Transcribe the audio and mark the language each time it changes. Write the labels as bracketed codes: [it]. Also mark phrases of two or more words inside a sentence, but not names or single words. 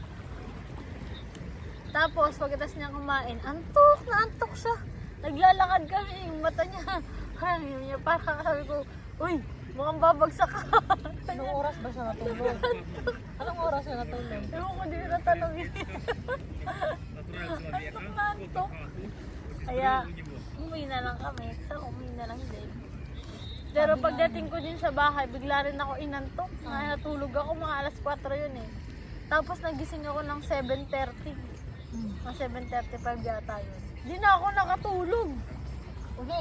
[tl] Tapos pagkatapos niya kumain, antok na antok siya. Naglalakad kami, yung mata niya. Parang sabi ko, uy, mukhang babagsak ka. Anong oras ba siya natulog? Anong oras siya natulog? Ewan ko, di na natanongin. [ru] Отправил человека. [tl] Antok na antok. [ru] У сестры [tl] Kaya, [ru] у него. [tl] umuwi na lang kami. So, umuwi na lang din. Pero Sabi pagdating ko din sa bahay, bigla rin ako inantok. Natulog ako, mga alas 4 yun eh. Tapos nagising ako ng 7:30. Mga 7:35 yata yun. Di na ako nakatulog. Ulit.